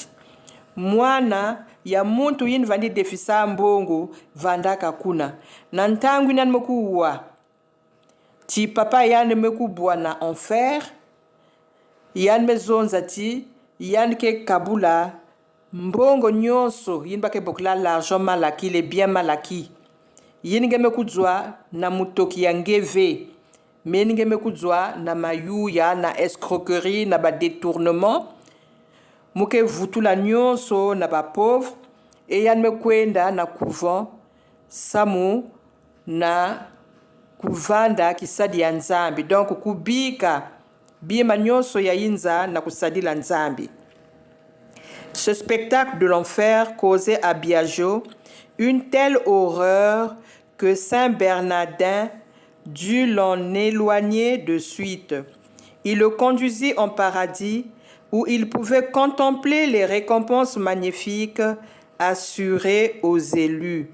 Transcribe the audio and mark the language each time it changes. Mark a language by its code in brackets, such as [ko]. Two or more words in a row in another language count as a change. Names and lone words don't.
[ktu] Mwana ya muntu yin vandi defisa mbongo vandaka kuna. Na ntangu nan mekuwa ti papa yan mekubwa na enfer yan mezonza ti yan ke kabula mbongo nyonso yin bake bokla [fr] l'argent malaki les biens malaki. [ktu] Yinge mekuzwa na mutoki ya ngeve, meninge mekuzwa na mayuya na escroquerie na ba détournement, muke vutula nyonso na ba pauvre, e yan mekwenda na couvent samu na kuvanda kisadi ya nzambi. Donc kubika bima nyonso ya inza na kusadila nzambi. [fr] Ce spectacle de l'enfer causait à Biagio une telle horreur que Saint Bernardin dut l'en éloigner de suite. Il le conduisit en paradis où il pouvait contempler les récompenses magnifiques assurées aux élus.